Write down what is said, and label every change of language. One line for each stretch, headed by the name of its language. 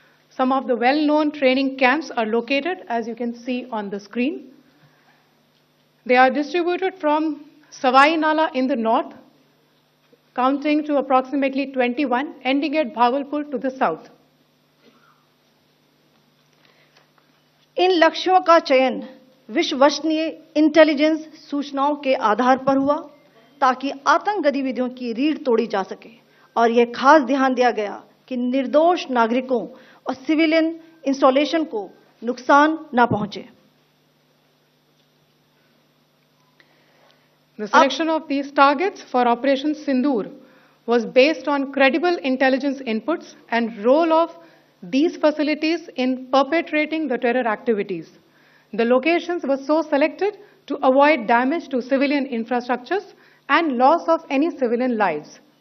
English: Some of the well-known training camps are located, as you can see on the screen. They are distributed from Savai Nala in the north, counting to approximately 21, ending at Bhagalpur to the south.
Hindi: इन लक्ष्यों का चयन विश्वसनीय intelligence सूचनाओं के आधार पर हुआ ताकि आतंक गतिविधियों की रीढ़ तोड़ी जा सके और यह खास ध्यान दिया गया कि निर्दोष नागरिकों और सिविलियन इंस्टॉलेशन को नुकसान न पहुंचे।
English: The selection of these targets for Operation Sindoor was based on credible intelligence inputs and role of these facilities in perpetrating the terror activities. The locations were so selected to avoid damage to civilian infrastructures and loss of any civilian lives.